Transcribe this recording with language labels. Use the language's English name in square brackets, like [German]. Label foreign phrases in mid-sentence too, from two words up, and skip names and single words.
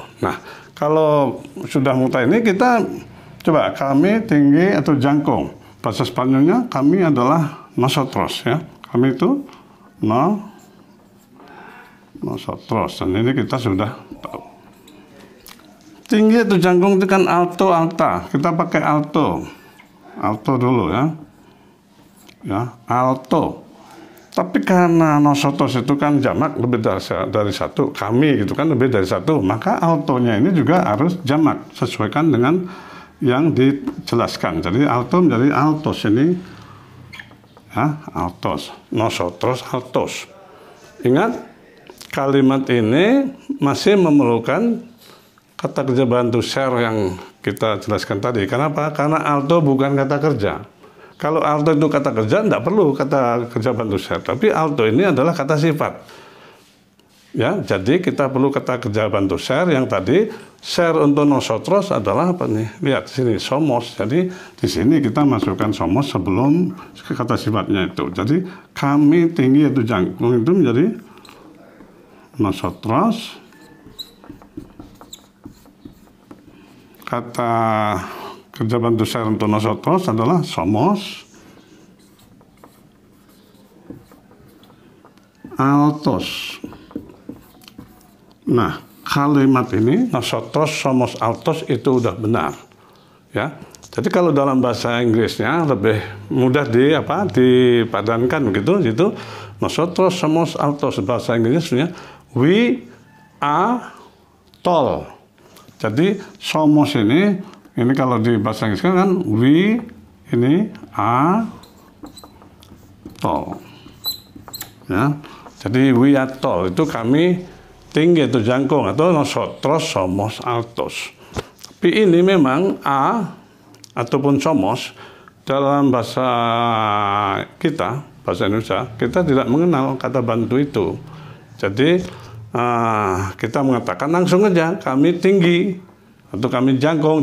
[Indonesian] Nah, kalau sudah mulai ini kita coba kami tinggi atau jangkung. Bahasa Spanyolnya kami adalah nosotros ya. Kami itu nosotros. Dan ini kita sudah tahu. Tinggi atau jangkung itu kan [Spanish] alto, alta. [Indonesian] Kita pakai alto. Alto dulu ya. Ya, alto. Tapi karena nosotros itu kan jamak lebih dari satu, kami gitu kan lebih dari satu, maka altonya ini juga harus jamak sesuaikan dengan yang dijelaskan. Jadi alto menjadi altos ini. Ya, [Spanish] altos. Nosotros altos. [Indonesian] Ingat, kalimat ini masih memerlukan kata kerja bantu ser yang kita jelaskan tadi. Kenapa? Karena alto bukan kata kerja. Kalau alto itu kata kerja, tidak perlu kata kerja bantu ser. Tapi alto ini adalah kata sifat. Ya, jadi kita perlu kata kerja bantu ser yang tadi ser untuk nosotros adalah apa nih? Lihat sini somos. Jadi di sini kita masukkan somos sebelum kata sifatnya itu. Jadi kami tinggi itu jangkung itu menjadi nosotros. Kata kerja bantu ser untuk nosotros adalah [Spanish] somos altos. [Indonesian] Nah, kalimat ini [Spanish] nosotros somos altos [Indonesian] itu udah benar. Ya. Jadi kalau dalam bahasa Inggrisnya lebih mudah dipadankan gitu, gitu. [Spanish] Nosotros somos altos, [Indonesian] bahasa Inggrisnya [English] we are tall. [Indonesian] Jadi somos ini kalau di bahasa Inggris kan we ini [English] are tall. [Indonesian] Ya. Jadi [English] we are tall [Indonesian] itu kami tinggi atau jangkung, atau [Spanish] nosotros somos altos. [Indonesian] Tapi ini memang a ataupun somos dalam bahasa kita, bahasa Indonesia, kita tidak mengenal kata bantu itu. Jadi kita mengatakan langsung aja kami tinggi atau kami jangkung.